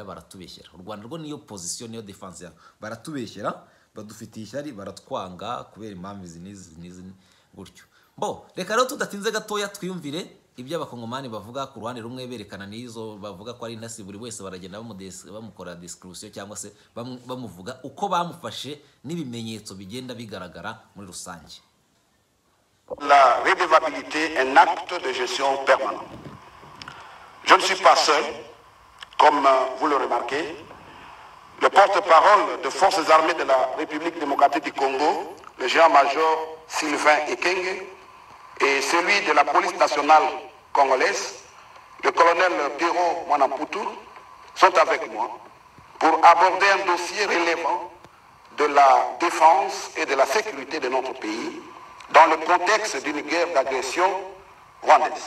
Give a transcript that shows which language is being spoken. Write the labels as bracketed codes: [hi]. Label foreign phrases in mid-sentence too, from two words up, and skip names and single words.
[rw] U Rwanda rwo niyo position, niyo defense yabo, baratubeshyera, badufitiye ishyari, baratwanga kubera impamvu izi gutyo. Reka rero tudatinze gatoya twiyumvire ibyo abakongomani bavuga ku ruhande rumwe, berekana n'izo bavuga ko ari intasi, buri wese baragenda bamukora description cyangwa se bamuvuga uko bamufashe n'ibimenyetso bigenda bigaragara muri rusange. [fr] La redevabilité est un acte de gestion permanent. Je ne suis pas seul, comme vous le remarquez. Le porte-parole de forces armées de la République démocratique du Congo, le général-major Sylvain Ekenge, et celui de la police nationale congolaise, le colonel Pierrot Mwanamputu, sont avec moi pour aborder un dossier relevant de la défense et de la sécurité de notre pays dans le contexte d'une guerre d'agression rwandaise.